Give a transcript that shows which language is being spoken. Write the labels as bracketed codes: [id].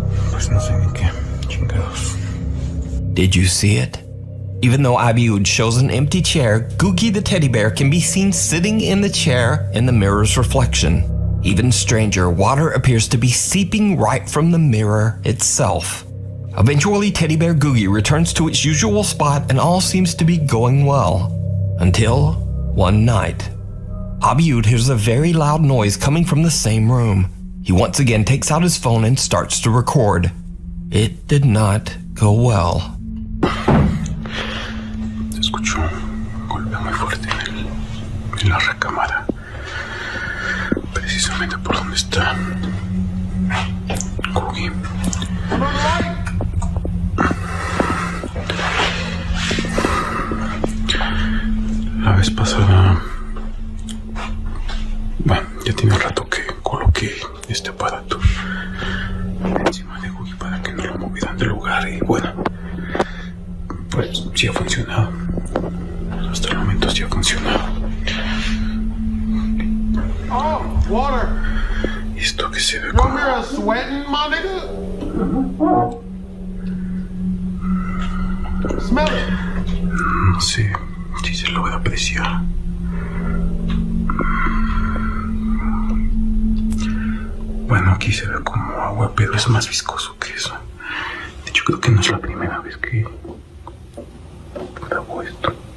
[es] Pues no sé ni qué chingados. [en] Did you see it? Even though Abiud shows an empty chair, Googie the teddy bear can be seen sitting in the chair in the mirror's reflection. Even stranger, water appears to be seeping right from the mirror itself. Eventually, teddy bear Googie returns to its usual spot and all seems to be going well. Until one night. Abiud hears a very loud noise coming from the same room. He once again takes out his phone and starts to record. It did not go well. [es] Se escuchó un golpe muy fuerte en la recámara. Precisamente por donde está Googie. La vez pasada, bueno, ya tiene un rato que coloqué este aparato encima de Googie para que no lo movieran del lugar y bueno, pues sí ha funcionado. Hasta el momento sí ha funcionado. [en] Oh, water. [es] Y esto que se ve como... [en] You're sweating, my nigga? Smell it. [es] No sé si se logra apreciar. Bueno, aquí se ve como agua, pero es más viscoso que eso. De hecho, creo que no es la primera vez que grabo esto.